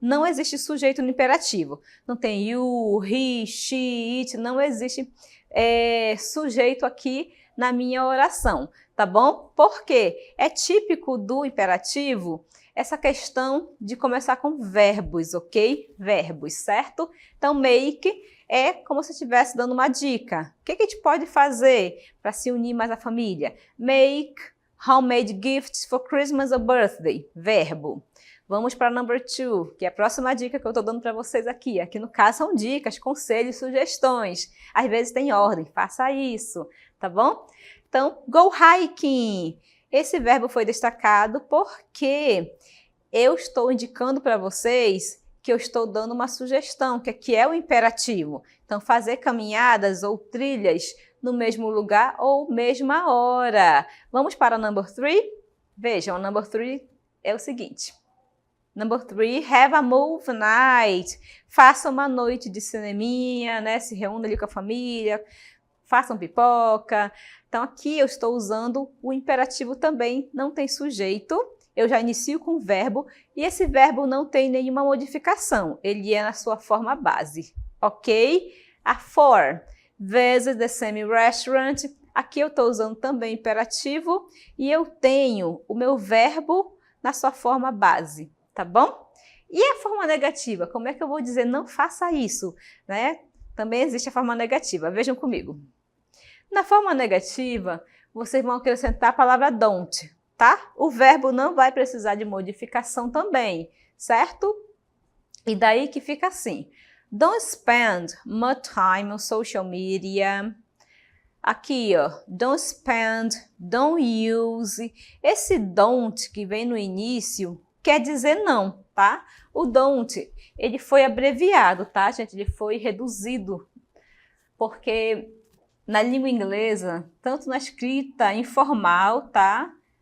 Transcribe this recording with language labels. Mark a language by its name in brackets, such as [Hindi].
[Portuguese] Não existe sujeito no imperativo. Não tem you, he, she, it, não existe sujeito aqui na minha oração, tá bom? Porque é típico do imperativo essa questão de começar com verbos, ok? Verbos, certo? Então, make é como se estivesse dando uma dica. O que a gente pode fazer para se unir mais à família? [English] Make homemade gifts for Christmas or birthday. [Portuguese] Verbo. Vamos para number 2, que é a próxima dica que eu estou dando para vocês aqui. Aqui no caso são dicas, conselhos, sugestões. Às vezes tem ordem, faça isso, tá bom? Então, [English] go hiking. [Portuguese] Esse verbo foi destacado porque eu estou indicando para vocês que eu estou dando uma sugestão, que aqui é o imperativo. Então, fazer caminhadas ou trilhas no mesmo lugar ou mesma hora. Vamos para o number 3? Vejam, o number 3 é o seguinte. [English] Number 3, have a movie night. [Portuguese] Faça uma noite de cineminha, né? Se reúna ali com a família, façam pipoca. Então, aqui eu estou usando o imperativo também, não tem sujeito. Eu já inicio com o verbo e esse verbo não tem nenhuma modificação. Ele é na sua forma base, ok? A 4, [English] visit the same restaurant. [Portuguese] Aqui eu estou usando também imperativo e eu tenho o meu verbo na sua forma base, tá bom? E a forma negativa? Como é que eu vou dizer não faça isso, né? Também existe a forma negativa. Vejam comigo. Na forma negativa, vocês vão acrescentar a palavra don't, tá? O verbo não vai precisar de modificação também, certo? E daí que fica assim. [English] Don't spend much time on social media. [Portuguese] Aqui, ó, [English] don't spend, don't use. [Portuguese] Esse don't que vem no início quer dizer não, tá? O don't, ele foi abreviado, tá, gente? Ele foi reduzido, porque na língua inglesa, tanto na escrita informal, tá?